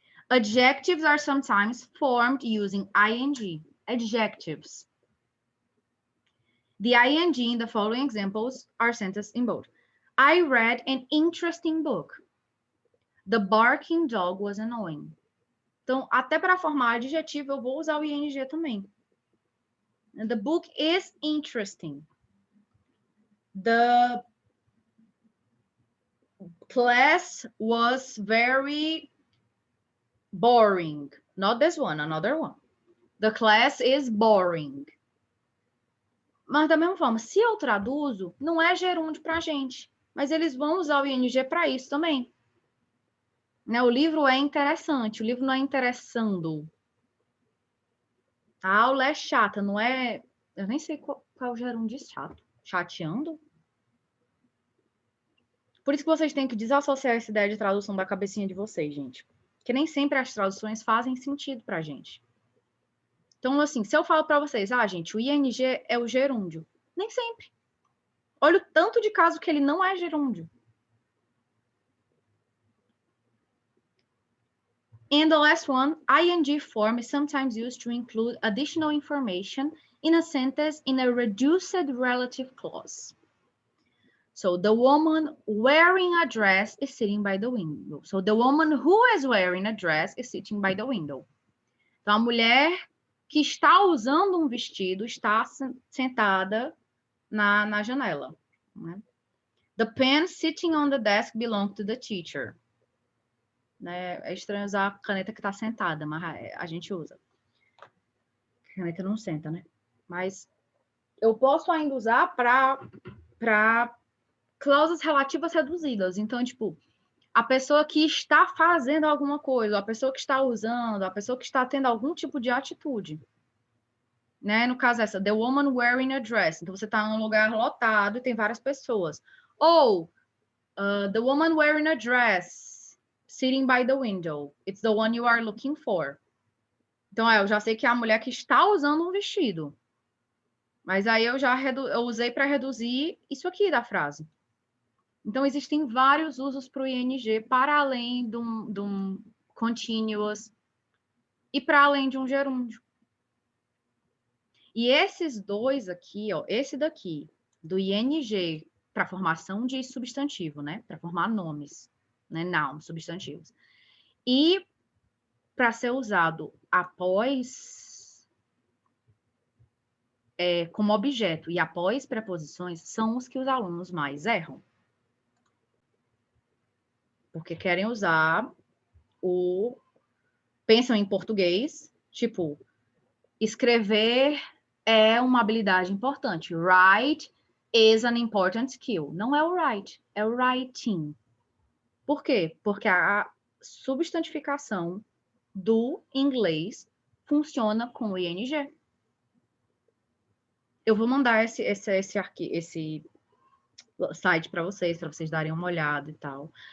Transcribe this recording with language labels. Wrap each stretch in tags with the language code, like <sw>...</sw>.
<en>Adjectives are sometimes formed using ing. Adjectives. The ing in the following examples are sentences in bold. I read an interesting book. The barking dog was annoying.</en> <pt>Então, até para formar adjetivo, eu vou usar o ing também.</pt> <en>And the book is interesting. The class was very boring. Not this one, another one. The class is boring.</en> <pt>Mas da mesma forma, se eu traduzo, não é gerúndio pra gente. Mas eles vão usar o ing para isso também. Né? O livro é interessante, o livro não é interessando. A aula é chata, não é... Eu nem sei qual é o gerúndio de chato. Chateando? Por isso que vocês têm que desassociar essa ideia de tradução da cabecinha de vocês, gente. Porque nem sempre as traduções fazem sentido pra gente. Então, assim, se eu falo para vocês, gente, o ing é o gerúndio. Nem sempre. Olha o tanto de caso que ele não é gerúndio.</pt> <en>And the last one, ing form is sometimes used to include additional information in a sentence in a reduced relative clause. So the woman wearing a dress is sitting by the window. So the woman who is wearing a dress is sitting by the window.</en> <pt>Então, a mulher que está usando um vestido está sentada na janela. Né?</pt> <en>The pen sitting on the desk belongs to the teacher.</en> <pt>Né? É estranho usar a caneta que está sentada, mas a gente usa. A caneta não senta, né? Mas eu posso ainda usar para cláusulas relativas reduzidas. Então, tipo, a pessoa que está fazendo alguma coisa, a pessoa que está usando, a pessoa que está tendo algum tipo de atitude. Né? No caso essa,</pt> <en>the woman wearing a dress.</en> <pt>Então, você está num lugar lotado e tem várias pessoas.</pt> <en>Ou, the woman wearing a dress, sitting by the window. It's the one you are looking for.</en> <pt>Então, eu já sei que é a mulher que está usando um vestido. Mas aí eu usei para reduzir isso aqui da frase. Então, existem vários usos para o ing, para além de um continuous e para além de um gerúndio. E esses dois aqui, ó, esse daqui, do ing para formação de substantivo, né? Para formar nomes, né? Noun, substantivos. E para ser usado após como objeto e após preposições são os que os alunos mais erram. Porque querem usar pensam em português, tipo, escrever é uma habilidade importante.</pt> <en>Write is an important skill.</en> <pt>Não é o write, é o writing. Por quê? Porque a substantificação do inglês funciona com o ing. Eu vou mandar esse site para vocês darem uma olhada e tal.</pt>